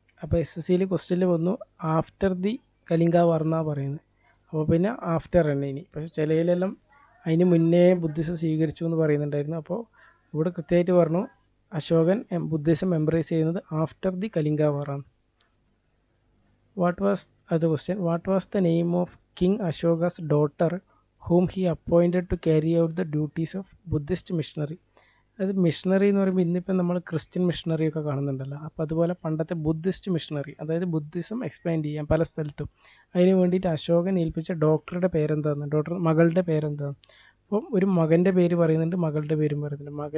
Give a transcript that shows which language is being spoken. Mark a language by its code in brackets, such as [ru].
[ml] അപ്പോൾ SSCയിൽ ക്വസ്റ്റ്യനിൽ വന്നു ആഫ്റ്റർ ദി കലിംഗ വാർ എന്നാണ് പറയുന്നത്. അപ്പോൾ പിന്നെ ആഫ്റ്റർ തന്നെ ഇനി. പക്ഷേ ചിലയിലെല്ലാം അതിന് മുന്നേ ബുദ്ധിസം സ്വീകരിച്ചു എന്ന് പറയുന്നുണ്ടായിരുന്നു. അപ്പോൾ ഇവിടെ കൃത്യമായിട്ട് പറഞ്ഞു അശോകൻ ബുദ്ധിസം എംബ്രേസ് ചെയ്യുന്നത് after the Kalinga വാറാണ്. [en] What was the name of king Ashoka's daughter whom he appointed to carry out the duties of Buddhist missionary? [ml] അത് മിഷണറി എന്ന് പറയുമ്പോൾ ഇന്നിപ്പം നമ്മൾ ക്രിസ്ത്യൻ മിഷണറി ഒക്കെ കാണുന്നുണ്ടല്ലോ. അപ്പോൾ അതുപോലെ പണ്ടത്തെ ബുദ്ധിസ്റ്റ് മിഷണറി, അതായത് ബുദ്ധിസം എക്സ്പാൻഡ് ചെയ്യാൻ പല സ്ഥലത്തും, അതിന് വേണ്ടിയിട്ട് അശോകൻ ഏൽപ്പിച്ച ഡോക്ടറുടെ പേരെന്താന്ന്, മകളുടെ പേരെന്താന്ന്. അപ്പം ഒരു മകൻ്റെ പേര് പറയുന്നുണ്ട്, മകളുടെ പേരും പറയുന്നുണ്ട്.